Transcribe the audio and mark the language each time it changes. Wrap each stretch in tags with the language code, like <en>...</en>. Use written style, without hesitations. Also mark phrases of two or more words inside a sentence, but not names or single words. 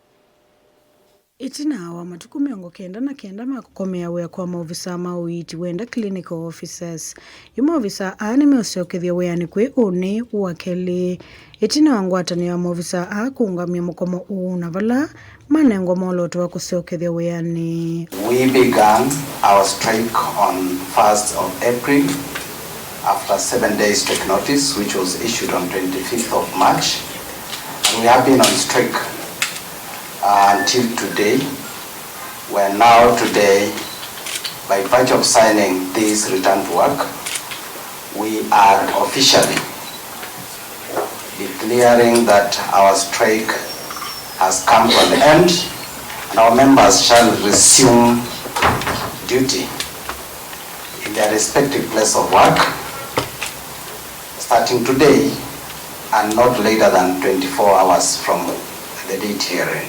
<kam>Itina wa matuku miongo kenda makukomea wea kwa maovisaa ma Uiiti wenda</kam> <en>clinical officers.</en> <kam>Yu maovisaa aani meosyokethia wiani kwi uni uwakeli. Itina wa ngwatanio ya maovisaa kuungamya Mukomo na vala manengo moloto wa kusyookethia wiani.</kam> <en>We began our strike on 1st of April after 7 days strike notice, which was issued on 25th of March. And we have been on strike until today. We're now today, by virtue of signing this return to work, we are officially declaring that our strike has come to an end and our members shall resume duty in their respective place of work starting today and not later than 24 hours from the date herein.</en>